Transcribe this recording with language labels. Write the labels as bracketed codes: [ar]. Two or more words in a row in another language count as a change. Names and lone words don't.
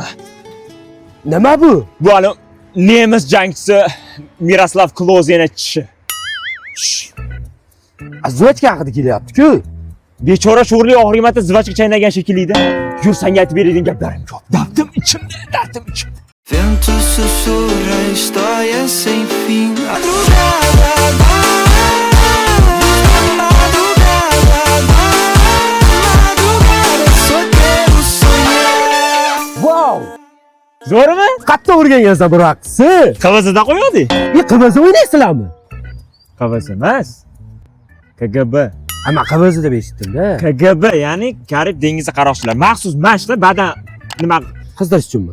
[uz] Nima bu? Bu hali nemis jangchisi Miroslav Klozeni tishi. Zvachka haqida kelyapti-ku. Bechora sho'rli og'rimatda zvachka chaynagan shekilli-da. Yur, senga aytib beradigan gaplarim ko'p. Dardim ichimda, dardim ichimda. [pt] Vento sussurra história sem fim. Madrugada, solteiro sonhar. Wow! [uz] Zo'rmi? Qattiq o'rgangansan bu raqsni. Qavazida qo'yadi. Qavazda o'ynaysizlarmi? Qavaz emas. KGB. Ama qavazda deb eshitdim-da. KGB, ya'ni Karib dengizi qaroqchilar. Maxsus mashqlar badan nima Qizdirish uchunmi?